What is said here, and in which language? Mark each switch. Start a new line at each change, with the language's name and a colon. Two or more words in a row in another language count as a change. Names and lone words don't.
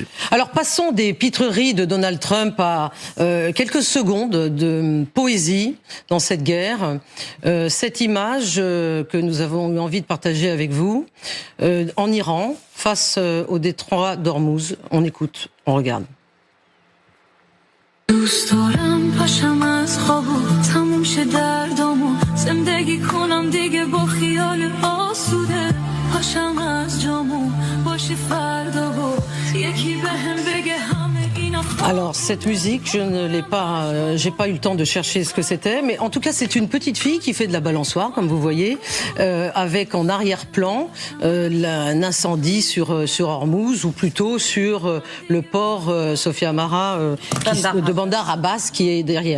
French: Alors passons des pitreries de Donald Trump à quelques secondes de poésie dans cette guerre. Cette image que nous avons eu envie de partager avec vous, en Iran, face au détroit d'Ormuz. On écoute, on regarde.
Persian: دوست دارم پاشم از خوابو تموم شه دردامو زندگی کنم دیگه با خیال آسوده پاشم از جامو باشی فردا و یکی بهم بگه همه اینا
French: Alors cette musique, je ne l'ai pas, j'ai pas eu le temps de chercher ce que c'était, mais en tout cas c'est une petite fille qui fait de la balançoire, comme vous voyez, avec en arrière-plan un incendie sur Hormuz, ou plutôt sur le port Sophia Amara de Bandar Abbas qui est derrière.